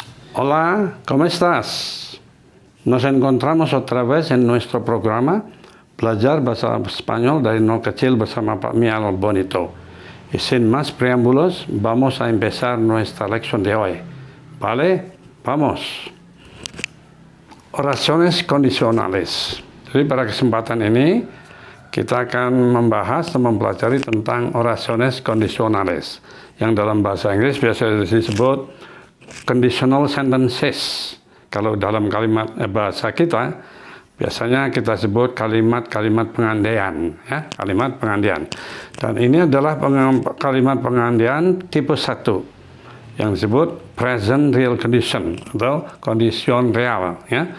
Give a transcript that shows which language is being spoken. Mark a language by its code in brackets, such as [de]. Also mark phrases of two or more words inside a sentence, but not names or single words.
[es] Hola, ¿cómo estás? Nos encontramos otra vez en nuestro programa [id] Belajar Bahasa Spanyol dari Nol Kecil bersama Pak Mial Bonito. [es] Y sin más preámbulos, vamos a empezar nuestra lección de hoy. ¿Vale? Vamos. Oraciones condicionales. [id] Jadi pada kesempatan ini kita akan membahas dan mempelajari tentang [es] oraciones condicionales [id] yang dalam bahasa Inggris biasa disebut [en] conditional sentences. [id] Kalau dalam kalimat bahasa kita biasanya kita sebut kalimat-kalimat pengandaian, ya, kalimat pengandaian. Dan ini adalah kalimat pengandaian tipe 1 yang disebut [en] present real condition [id] atau [es] kondision real, [id] ya.